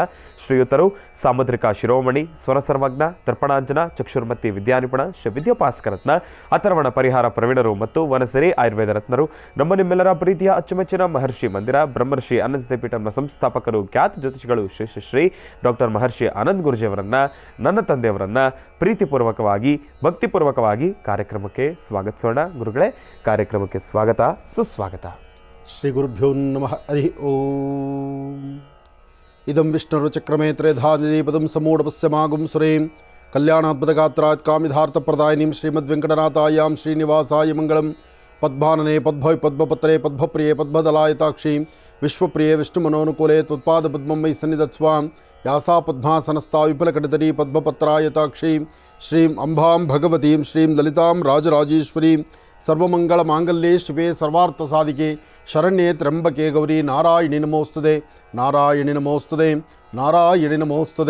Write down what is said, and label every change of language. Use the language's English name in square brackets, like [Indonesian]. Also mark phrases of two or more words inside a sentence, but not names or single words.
[Kannada] ಶ್ರೀಯುತರು ಸಾಮುದ್ರಿಕ ಶಿರೋಮಣಿ, ಸ್ವರಸರ್ವಜ್ಞ, ದರ್ಪಣಾಂಜನ, ಚಕ್ಷುರ್ಮತಿ ವಿದ್ಯಾನಿಪುಣ, ಶ್ರೀ ವಿದ್ಯೋಪಾಸ್ಕರತ್ನ, ಅಥರ್ವಣ ಪರಿಹಾರ ಪ್ರವೀಣರು ಮತ್ತು ವನಸರಿ ಆಯುರ್ವೇದ ರತ್ನರು, ನಿಮ್ಮೆಲ್ಲರ ಪ್ರೀತಿಯ ಅಚ್ಚುಮೆಚ್ಚಿನ ಮಹರ್ಷಿ ಮಂದಿರ ಬ್ರಹ್ಮರ್ಷಿ ಆನಂದ ಪೀಠಂನ ಸಂಸ್ಥಾಪಕರು, ಖ್ಯಾತ ಜ್ಯೋತಿಷಿಗಳು ಶ್ರೀ ಡಾಕ್ಟರ್ ಮಹರ್ಷಿ ಆನಂದ್ ಗುರುಜಿಯವರನ್ನು, ನನ್ನ ತಂದೆಯವರನ್ನು ಪ್ರೀತಿಪೂರ್ವಕವಾಗಿ ಭಕ್ತಿಪೂರ್ವಕವಾಗಿ ಕಾರ್ಯಕ್ರಮಕ್ಕೆ ಸ್ವಾಗತಿಸೋಣ. ಗುರುಗಳೇ, ಕಾರ್ಯಕ್ರಮಕ್ಕೆ ಸ್ವಾಗತ, ಸುಸ್ವಾಗತ. [Sanskrit] ಶ್ರೀ ಗುರುಭ್ಯೋ ನಮಃ. ಹರಿ ಓಂ. ಇದಂ ವಿಷ್ಣುರು ಚಕ್ರಮೇ ತ್ರೇಧಾನಿಪದಂ ಸಮೂಢಪಸ್ಯಮಾಗುಂ ಸುರೇಂ ಕಲ್ಯಾಣಾದ್ಭುತಗಾತ್ರಾತ್ ಕಾಮಿಧಾರ್ಥಪ್ರದಾಯಿನೀಂ ಶ್ರೀಮದ್ವೆಂಕಟನಾಥಾಯಾಂ ಶ್ರೀನಿವಾಸಾಯ ಮಂಗಳಂ. ಪದ್ಮಾನನೆ ಪದ್ಭವಿ ಪದ್ಮಪತ್ರೆ ಪದ್ಮಪ್ರಿಯೆ ಪದ್ಮದಲಾಯತಾಕ್ಷೀಂ ವಿಶ್ವಪ್ರಿಯೆ ವಿಷ್ಣುಮನೋನುಕೂಲೆ ತ್ವತ್ಪಾದಪದ್ಮಂ ಮಯಿ ಸನ್ನಿಧತ್ಸ್ವಾಂ ಯಾಸಾ ಪದ್ಮಾಸನಸ್ಥಾ ವಿಪುಲಕಟಿತರೀ ಪದ್ಮಪತ್ರಾಯತಾಕ್ಷೀಂ ಶ್ರೀಂ ಅಂಬಾಂ ಭಗವತೀಂ ಶ್ರೀಂ ಲಲಿತಾಂ ರಾಜರಾಜೇಶ್ವರೀಂ ಸರ್ವಮಂಗಳ ಮಾಂಗಲ್ಯೆ ಶಿವೆ ಸರ್ವಾರ್ಥ ಸಾಧಿಕೆ ಶರಣ್ಯೆ ತ್ರ್ಯಂಬಕೆ ಗೌರಿ ನಾರಾಯಣಿ ನಮೋಸ್ತುತೆ ನಾರಾಯಣಿ ನಮೋಸ್ತುತೆ ನಾರಾಯಣಿ ನಮೋಸ್ತುತೆ.